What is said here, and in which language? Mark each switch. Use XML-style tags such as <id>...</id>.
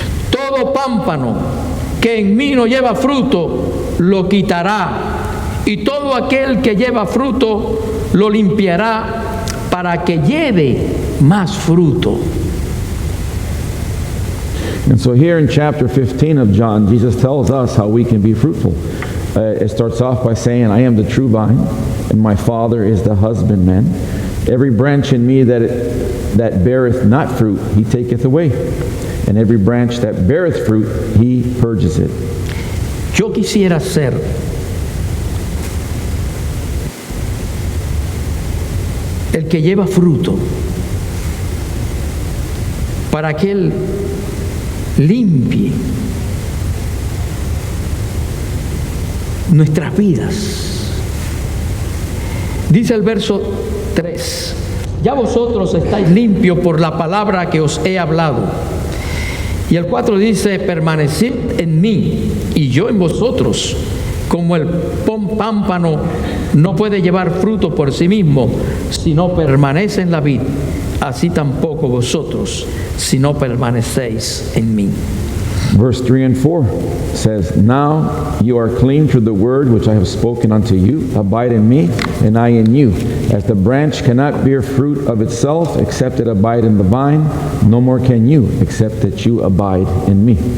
<es>Todo pámpano que en mí no lleva fruto, lo quitará, y todo aquel que lleva fruto, lo limpiará para que lleve más fruto.</es> <en>And so here in chapter 15 of John, Jesus tells us how we can be fruitful. It starts off by saying, I am the true vine, and my Father is the husbandman. Every branch in me that beareth not fruit, he taketh away. And every branch that beareth fruit, he purges it.</en> <es>Yo quisiera ser el que lleva fruto para que Él limpie nuestras vidas. Dice el verso 3, ya vosotros estáis limpios por la palabra que os he hablado. Y el 4 dice, permaneced en mí y yo en vosotros. Como el pámpano no puede llevar fruto por sí mismo si no permanece en la vid, así tampoco vosotros si no permanecéis en mí.</es> <en>Verse 3 and 4 says, now you are clean through the word which I have spoken unto you. Abide in me, and I in you. As the branch cannot bear fruit of itself except it abide in the vine, no more can you except that you abide in me.</en>